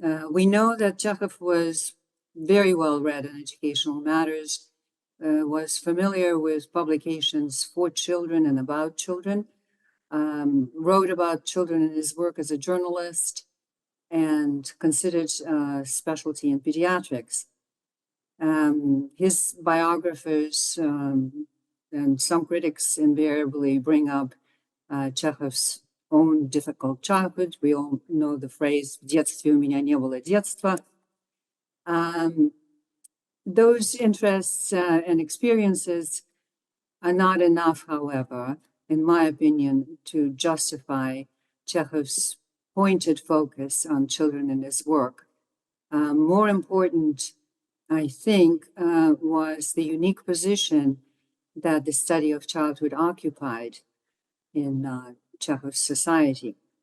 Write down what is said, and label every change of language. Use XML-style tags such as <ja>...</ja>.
<en>We know that Chekhov was very well read in educational matters, was familiar with publications for children and about children, wrote about children in his work as a journalist, and considered specialty in pediatrics. His biographers and some critics invariably bring up Chekhov's own difficult childhood. We all know the phrase</en> <ru>«В детстве у меня не было детства».</ru> <en>Those interests and experiences are not enough, however, in my opinion, to justify Chekhov's pointed focus on children in his work. More important, I think, was the unique position that the study of childhood occupied in Chekhov's society.</en>